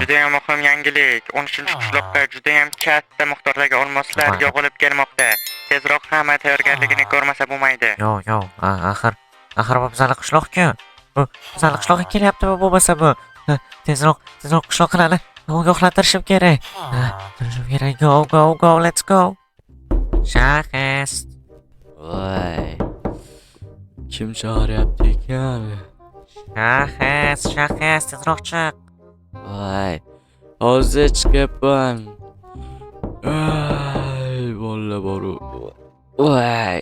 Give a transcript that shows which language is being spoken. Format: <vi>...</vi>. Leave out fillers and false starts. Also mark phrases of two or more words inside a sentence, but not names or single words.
<uz>judayam muhim yangilik. 13-qishloqqa judayam katta miqdordagi olmoslar mayli. yog'ilib kelmoqda. Tezroq hamma tayyorgarligini ko'rmasa bo'lmaydi. Yo'q, axir bu bizani qishloq-ku. Bu bizani qishloqqa kelyaptimi bo'lmasa bu? Tezroq qishloq qilani ogohlantirishim kerak. Turishim kerak.</uz> <en>Go, let's go.</en> <uz>Shahis. Voy. Kim chaqiryapti ekan? Shahis, tezroq chiq. Voy. Hozir chiqyapman. Ay, bolla boru. Voy.</uz>